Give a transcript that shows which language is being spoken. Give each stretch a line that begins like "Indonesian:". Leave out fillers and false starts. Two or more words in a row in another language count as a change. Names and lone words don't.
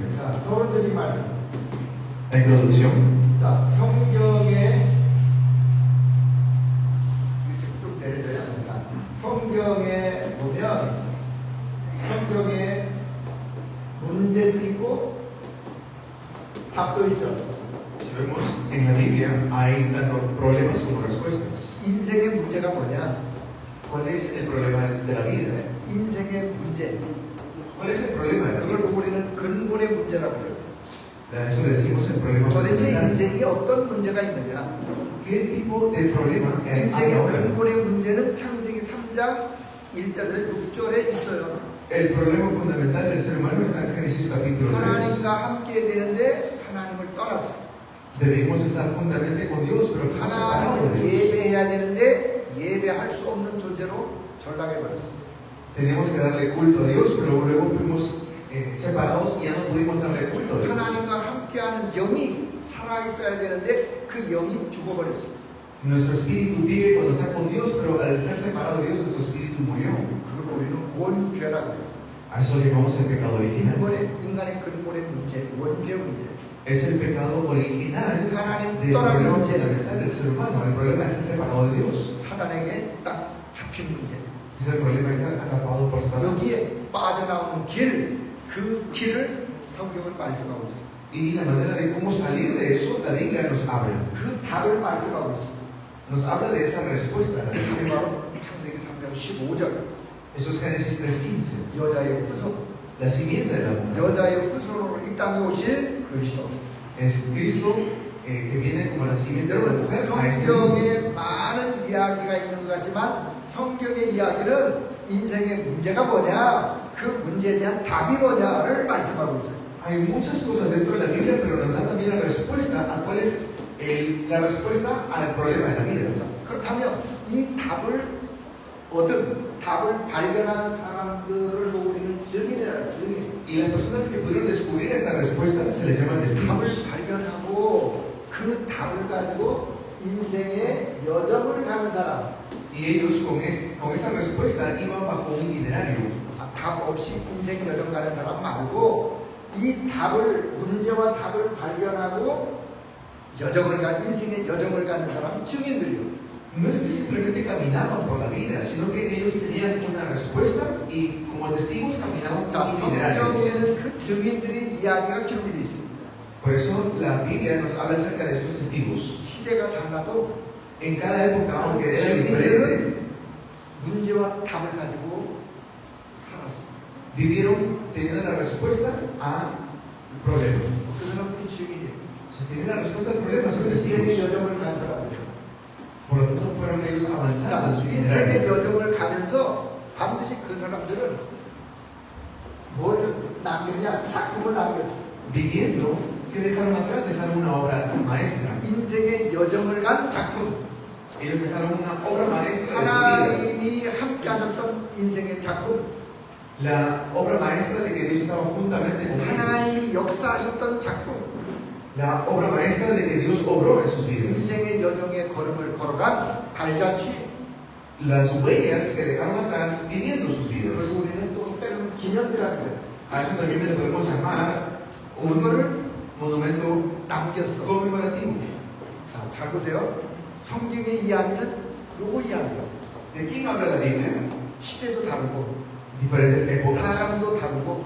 Korean: 자, 서론적인 말씀.
Spanish: La introducción.
Korean: 자, 성경에 이렇게 쭉 내려져야 합니다. 성경에 보면 성경에 문제도 있고 답도 있죠.
Spanish: Si vemos en la Biblia hay tanto problemas como respuestas.
Korean: 인생의 문제가 뭐냐?
Spanish: ¿Cuál es el problema de la vida?
Korean: 인생의 문제.
Spanish: ¿Cuál es el problema de la
Korean: 그걸
Spanish: vida?
Korean: 보고 우리는 근본의 문제라고 해요.
Spanish: A eso le decimos el problema
Korean: 도대체
Spanish: fundamental.
Korean: 인생이 어떤 문제가 있느냐?
Spanish: ¿Qué tipo de problema hay
Korean: 인생의
Spanish: ahora?
Korean: 근본의 문제는 창세기 3장 1절에서 6절에 있어요.
Spanish: El problema fundamental del ser humano está en Génesis capítulo 3.
Korean: 하나님과 함께 되는데 하나님을 떠났어.
Spanish: Debemos estar juntamente con Dios, pero fuimos separados de
Korean: 하나님을
Spanish: Dios.
Korean: 예배해야 되는데 예배할 수 없는 존재로 전락해버렸어.
Spanish: Teníamos que darle culto a Dios, pero luego fuimos separados y ya no pudimos darle culto a Dios.
Korean: 하나님과 함께하는 영이 살아있어야 되는데 그 영이 죽어버렸어.
Spanish: Nuestro espíritu vive cuando está con Dios, pero al ser separado de Dios, nuestro espíritu murió.
Korean: 그걸 우리는 원죄라고 해요.
Spanish: A eso le llamamos el pecado original.
Korean: 인간의 근본의 문제, 원죄 문제.
Spanish: Es el pecado original del problema fundamental del ser humano. El problema es estar separado de Dios.
Korean: 사단에게 딱 잡힌 문제.
Spanish: Es el problema de estar atrapado por Satanás.
Korean: 여기에 빠져나오는 길, 그 길을 성경은 말씀하고 있어요.
Spanish: Y la manera de cómo salir de eso, la Biblia nos habla.
Korean: 그 답을 말씀하고 있어요.
Spanish: Nos habla de esa respuesta.
Korean: 그게 바로 창세기 3장 15절.
Spanish: Eso es Génesis 3:15.
Korean: 여자의 후손.
Spanish: La simiente de la mujer.
Korean: 여자의 후손으로 이 땅에 오실 그리스도.
Spanish: Es Cristo que viene como la simiente de la
Korean: 여러분,
Spanish: mujer. a este mundo.
Korean: 성경에 많은 이야기가 있는 것 같지만 성경의 이야기는 인생의 문제가 뭐냐, 그 문제에 대한 답이 뭐냐를 말씀하고 있어요.
Spanish: Hay muchas cosas dentro de la Biblia, pero nos da también la respuesta a cuál es la respuesta al problema de la vida.
Korean: 그렇다면 이 답을 발견한 사람들을 보고 우리는 증인이라는 증인.
Spanish: Y las personas que pudieron descubrir esta respuesta se les llaman
Korean: 답을
Spanish: testigos.
Korean: 발견하고 그 답을 가지고 인생의 여정을 가는 사람.
Spanish: Y ellos con esa respuesta iban bajo un itinerario.
Korean: 답 없이 인생 여정 가는 사람 말고 이 답을 문제와 답을 발견하고 여정을 가 인생의 여정을 가는 사람 증인들이요.
Spanish: No es que simplemente caminaban por la vida, sino que ellos tenían una respuesta y como testigos caminaban
Korean: 자,
Spanish: por un itinerario.
Korean: 성경에는 그 증인들의 이야기가 기록이 되어 있습니다.
Spanish: Por eso la Biblia nos habla acerca de estos testigos.
Korean: 시대가 달라도
Spanish: En cada época, aunque era diferente,
Korean: 증인들은 문제와 답을 가지고 살았어요.
Spanish: vivieron teniendo la respuesta al problema.
Korean: 그 사람들이 증인이에요.
Spanish: Si tenían la respuesta al problema, son
Korean: 인생의
Spanish: testigos.
Korean: 여정을 간 사람이에요.
Spanish: Por lo tanto, fueron ellos avanzando en su
Korean: 인생의
Spanish: itinerario.
Korean: 여정을 가면서 반드시 그 사람들은 뭘 남겼냐? 작품을 남겼어요.
Spanish: Viviendo, que dejaron atrás? Dejaron una obra maestra.
Korean: 인생의 여정을 간 작품.
Spanish: Ellos dejaron una obra maestra de su vida.
Korean: 하나님이 함께 하셨던 인생의 작품.
Spanish: La obra maestra de que Dios estaba juntamente con ellos.
Korean: 하나님이 역사하셨던 작품.
Spanish: La obra maestra de que Dios obró en sus vidas.
Korean: 인생의 여정의 걸음을 걸어간 발자취.
Spanish: Las huellas que dejaron atrás viviendo sus vidas.
Korean: 그리고 우리는 또 때로는 기념비라는 거예요.
Spanish: A eso también le podemos llamar un monumento
Korean: 남겼어.
Spanish: conmemorativo.
Korean: 자, 잘 보세요. 성경의 이야기는 요거 이야기예요.
Spanish: ¿De quién habla la Biblia?
Korean: 시대도 다르고,
Spanish: Diferentes épocas,
Korean: 사람도 다르고,